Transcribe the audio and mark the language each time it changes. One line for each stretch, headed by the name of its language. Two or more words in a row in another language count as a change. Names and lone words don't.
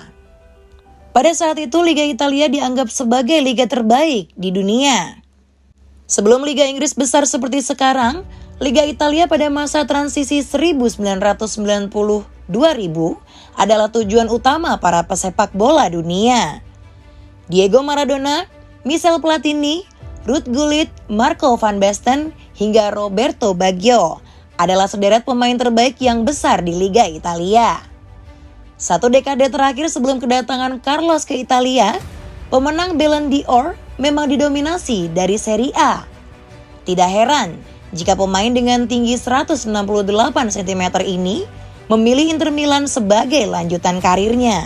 Indonesian: Pada saat itu Liga Italia dianggap sebagai liga terbaik di dunia. Sebelum Liga Inggris besar seperti sekarang, Liga Italia pada masa transisi 1990-2000 adalah tujuan utama para pesepak bola dunia. Diego Maradona, Michel Platini, Ruud Gullit, Marco van Basten, hingga Roberto Baggio adalah sederet pemain terbaik yang besar di Liga Italia. Satu dekade terakhir sebelum kedatangan Carlos ke Italia, pemenang Ballon d'Or memang didominasi dari Serie A. Tidak heran jika pemain dengan tinggi 168 cm ini memilih Inter Milan sebagai lanjutan karirnya.